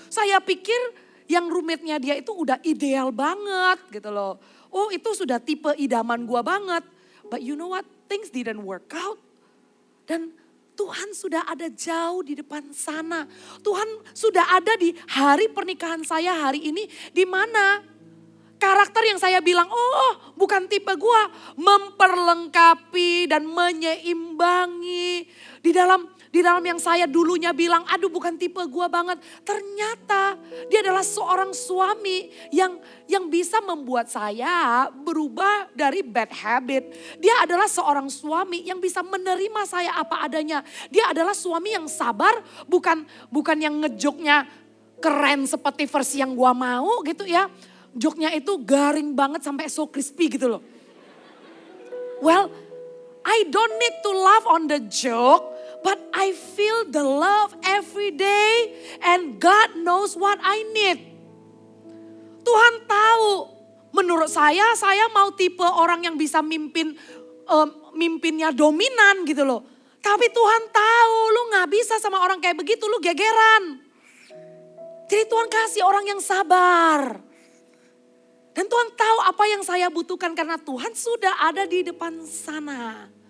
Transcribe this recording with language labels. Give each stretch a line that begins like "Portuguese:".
Indonesian: Saya pikir yang rumitnya dia itu udah ideal banget gitu loh. Oh itu sudah tipe idaman gua banget.
English: But you know what, things didn't work out.
Indonesian: Dan Tuhan sudah ada jauh di depan sana. Tuhan sudah ada di hari pernikahan saya hari ini. Di mana karakter yang saya bilang, oh bukan tipe gua, memperlengkapi dan menyeimbangi. Di dalam yang saya dulunya bilang, aduh bukan tipe gua banget. Ternyata dia adalah seorang suami yang bisa membuat saya berubah dari
English: bad habit.
Indonesian: Dia adalah seorang suami yang bisa menerima saya apa adanya. Dia adalah suami yang sabar, bukan yang ngejoknya keren seperti versi yang gua mau gitu ya. Joknya itu garing banget sampai
English: so crispy
Indonesian: gitu loh.
English: Well, I don't need to laugh on the joke, but I feel the love every day and God knows what I need.
Indonesian: Tuhan tahu, menurut saya mau tipe orang yang bisa mimpinnya dominan gitu loh. Tapi Tuhan tahu lu gak bisa sama orang kayak begitu, lu gegeran. Jadi Tuhan kasih orang yang sabar. Dan Tuhan tahu apa yang saya butuhkan karena Tuhan sudah ada di depan sana.